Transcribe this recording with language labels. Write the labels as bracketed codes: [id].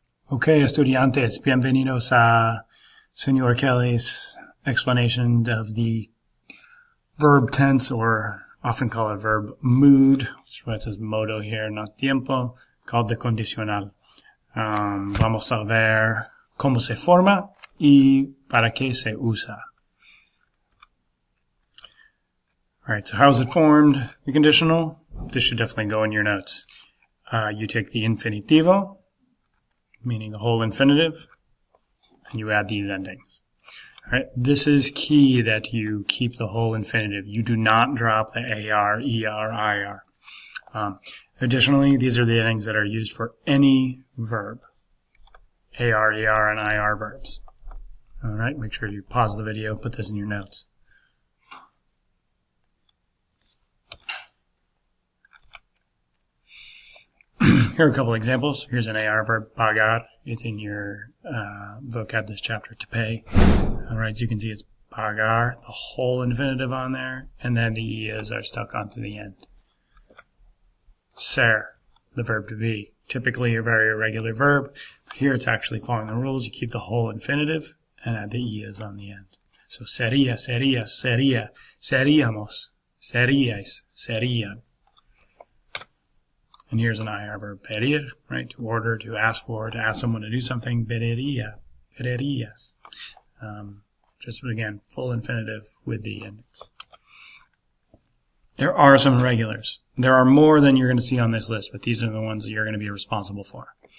[en] Ok, [es] estudiantes, bienvenidos a [en] Senor Kelly's explanation of the verb tense, or often called a verb mood. That's why it says modo here, not tiempo, called the condicional. [es] Vamos a ver cómo se forma y para qué se usa. [en] Alright, so how is it formed? The conditional, this should definitely go in your notes. You take the infinitivo, meaning the whole infinitive, and you add these endings. All right, this is key that you keep the whole infinitive. You do not drop the AR, ER, IR. Additionally, these are the endings that are used for any verb. AR, ER, and IR verbs. All right, make sure you pause the video, put this in your notes. Here are a couple examples. Here's an AR verb, pagar. It's in your vocab this chapter, to pay. All right, so you can see it's pagar, the whole infinitive on there, and then the ES are stuck onto the end. Ser, the verb to be. Typically a very irregular verb. Here it's actually following the rules. You keep the whole infinitive and add the ES on the end. [es] So sería, serías, sería, seríamos, seríais, serían. [en] And here's an IR verb, pedir, right? To order, to ask for, to ask someone to do something, [es] pediría, pedirías. [en] Just again, full infinitive with the endings. There are some irregulars. There are more than you're going to see on this list, but these are the ones that you're going to be responsible for.